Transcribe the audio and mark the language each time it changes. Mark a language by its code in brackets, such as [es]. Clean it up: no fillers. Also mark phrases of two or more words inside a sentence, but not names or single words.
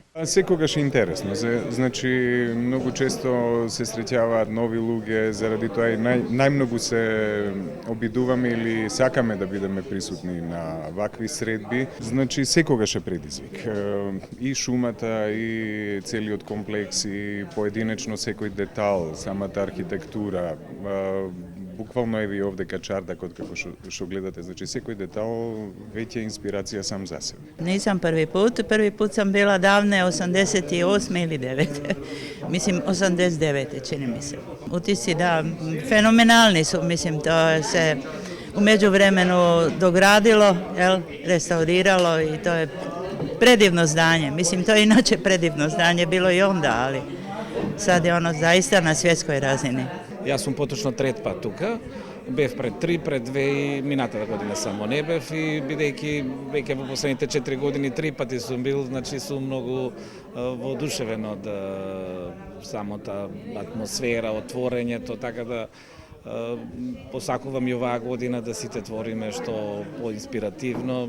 [mk] Секогаш е интересно, значи многу често се среќаваат нови луѓе, заради тоа и најмногу се обидуваме или сакаме да бидеме присутни на вакви средби, значи секогаш е предизвик. И шумата, и целиот комплекс, и поединечно секој детал, самата архитектура, буквално еви овдека чардакот како што гледате, значи секој детал веќе инспирација сам за себе. [bs] Nisam prvi put sam bila davne 88. ili 9. Mislim 89. čini mi se. Utisci da, fenomenalni su, mislim to se u međuvremenu dogradilo, restauriralo i to je predivno zdanje. Mislim to je inače predivno zdanje, bilo i onda, ali sad je ono zaista na svjetskoj razini. [mk] Јас сум поточно трет пат тука, бев пред 3, пред 2 и минатата година само не бев и бидејќи веќе во последните 4 години 3 пати сум бил, значи сум многу воодушевен од самата атмосфера, отворењето, така да посакувам и оваа година да сите твориме што поинспиративно.